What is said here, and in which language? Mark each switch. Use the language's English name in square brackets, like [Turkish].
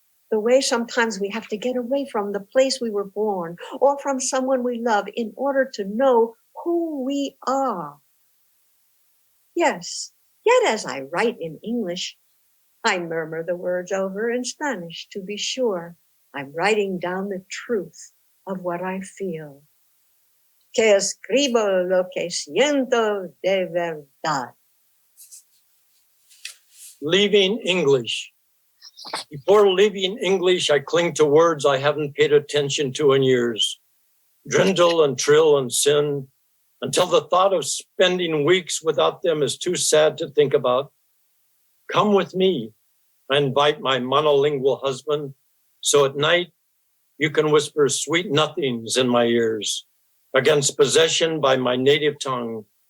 [English] The way sometimes we have to get away from the place we were born or from someone we love in order to know who we are. Yes, yet as I write in English, I murmur the words over in Spanish to be sure I'm writing down the truth of what I feel. [Spanish] Que escribo lo que siento de verdad. [English] Leaving English. Before leaving English, I cling to words I haven't paid attention to in years. Drindle and trill and sin, until the thought of spending weeks without them is too sad to think about. Come with me, I invite my monolingual husband, so at night you can whisper sweet nothings in my ears against possession by my native tongue.